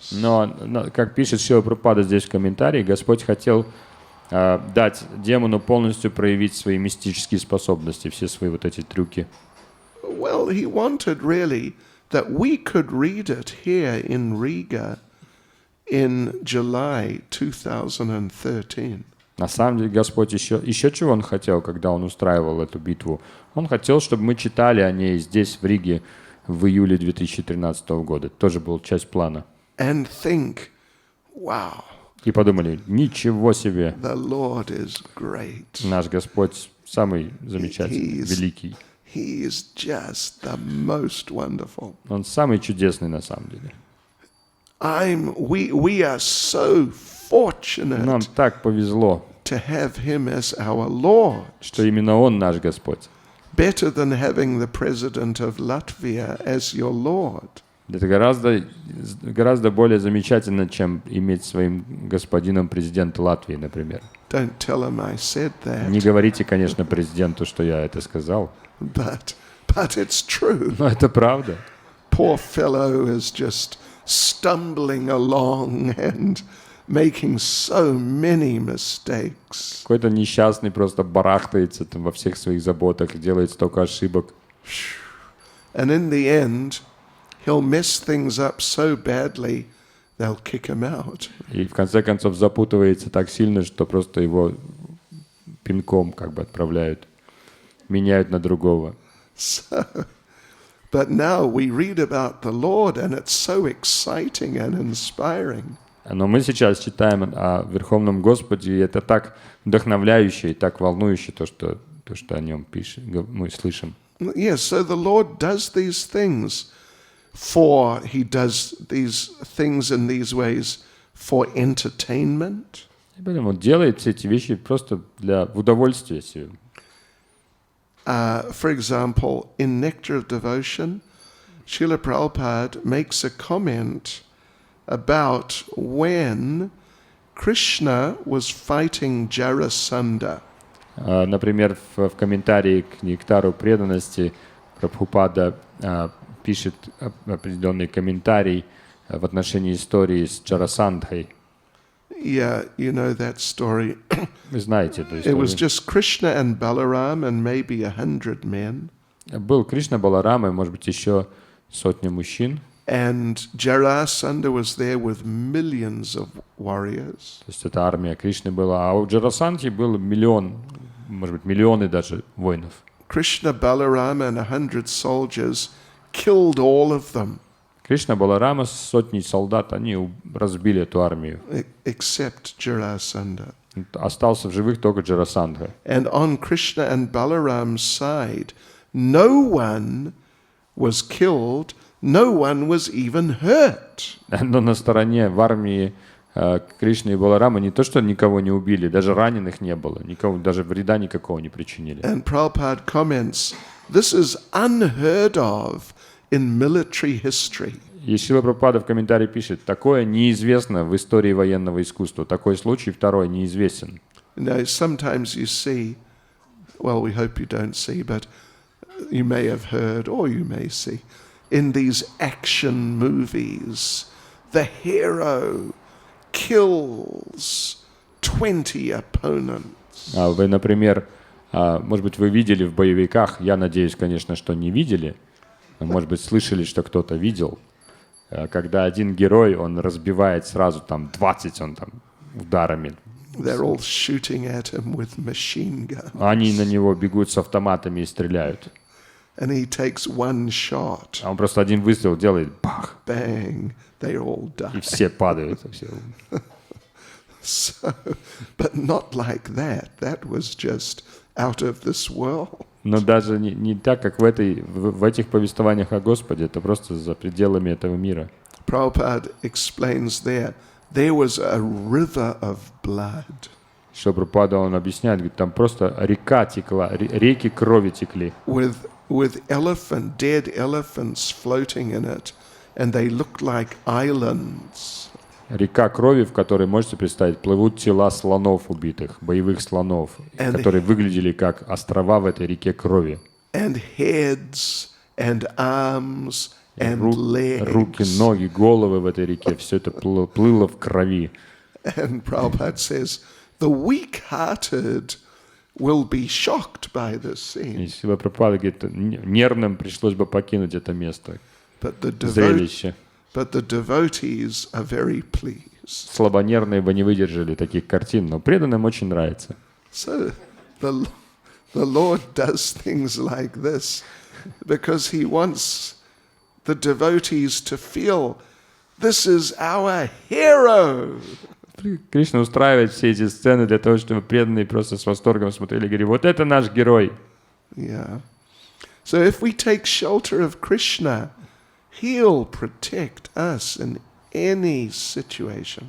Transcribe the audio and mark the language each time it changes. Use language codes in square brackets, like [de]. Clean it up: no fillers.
[ru] Но, как пишет Шрила Прабхупада здесь в комментарии, Господь хотел дать демону полностью проявить свои мистические способности, все свои вот эти трюки. [en] Well, he wanted really that we could read it here in Riga in July 2013. [ru] На самом деле Господь еще чего Он хотел, когда Он устраивал эту битву? Он хотел, чтобы мы читали о ней здесь, в Риге, в июле 2013 года. Это тоже была часть плана. [en] And think, wow. [ru] И подумали, ничего себе, [en] The Lord is great. [ru] наш Господь самый замечательный, великий. [en] He is just the most wonderful. [ru] Он самый чудесный на самом деле. [en] We are so fortunate [ru] Нам так повезло, [en] to have him as our Lord. [ru] что именно Он наш Господь. [en] Better than having the president of Latvia as your Lord. [ru] Это гораздо более замечательно, чем иметь своим господином президента Латвии, например. [en] Don't tell him I said that. [ru] Не говорите, конечно, президенту, что я это сказал. [en] But it's true. [ru] Но это правда. [en] Poor fellow is just stumbling along and making so many mistakes. [ru] Какой-то несчастный просто барахтается там во всех своих заботах, делает столько ошибок. [en] And in the end, he'll mess things up so badly, they'll kick him out. [ru] И в конце концов запутывается так сильно, что просто его пинком как бы отправляют, меняют на другого. [en] So, but now we read about the Lord, and it's so exciting and inspiring. [ru] Но мы сейчас читаем о Верховном Господе, и это так вдохновляюще и так волнующе, то, что о нем мы слышим. [en] Yes, so the Lord does these things He does these things in these ways for entertainment. [ru] И поэтому он делает все эти вещи просто для удовольствия себе. [en] For example, in Nectar of Devotion, Srila Prabhupada makes a comment about when Krishna was fighting Jarasandha. [ru] Например, в комментарии к Нектару преданности Прабхупада пишет определенный комментарий в отношении истории с Джарасандхой. [en] Yeah, you know that story. [ru] Вы знаете эту [en] It was [ru] историю. [en] just Krishna and Balaram and maybe 100 men. [ru] Был Кришна, Баларама и, может быть, еще сотня мужчин. [en] And Jarasandha was there with millions of warriors. [ru] То есть это армия Кришны была. А у Джарасандхи был миллион, может быть, миллионы даже воинов. [en] Krishna, Balaram and 100 soldiers killed all of them. [ru] Кришна, Баларама с сотней солдат, они разбили эту армию. [en] Except Jarasandha. [ru] Остался в живых только Джарасандха. [en] And on Krishna and Balaram's side, no one was killed, no one was even hurt. [ru] Но на стороне в армии Кришны и Баларама не то, что никого не убили, даже раненых не было, никого, даже вреда никакого не причинили. [en] And Prabhupada comments, this is unheard of in military history. [ru] И Шрила Прабхупада в комментарии пишет, такое неизвестно в истории военного искусства, такой случай второй неизвестен. [en] You know, sometimes you see, well, we hope you don't see, but you may have heard or you may see, in these action movies, the hero kills 20 opponents. [ru] Вы, например, может быть, вы видели в боевиках, я надеюсь, конечно, что не видели, но, может быть, слышали, что кто-то видел, когда один герой, он разбивает сразу там 20, он там ударами. [en] They're all shooting at him with machine guns. [ru] Они на него бегут с автоматами и стреляют. [en] And he takes one shot. [ru] А он просто один выстрел делает, бах, [en] Bang, they all die. [ru] и все падают. Все. [en] So, but not like that. That was just out of this world. [ru] Но даже не так, как в этих повествованиях о Господе, это просто за пределами этого мира. [en] Prabhupada explains there was a river of blood. [ru] Что Прабхупада, он объясняет, говорит, там просто река текла, реки крови текли. [en] With dead elephants floating in it, and they looked like islands. [ru] Река крови, в которой, можете представить, плывут тела слонов убитых, боевых слонов, которые выглядели как острова в этой реке крови. [en] And heads and arms and legs. [ru] Руки, ноги, головы в этой реке, все это плыло в крови. [en] And Prabhupada says, the weak-hearted will be shocked by this scene. [ru] И Шрила Прабхупада говорит, нервным пришлось бы покинуть это место, [en] But [ru] зрелище. [en] the devotees are very pleased. [ru] Слабонервные бы не выдержали таких картин, но преданным очень нравится. [en] So the Lord does things like this because He wants the devotees to feel this is our hero. [ru] Кришна устраивает все эти сцены для того, чтобы преданные просто с восторгом смотрели и говорили, вот это наш герой. [en] Yeah. So if we take shelter of Krishna, He'll protect us in any situation.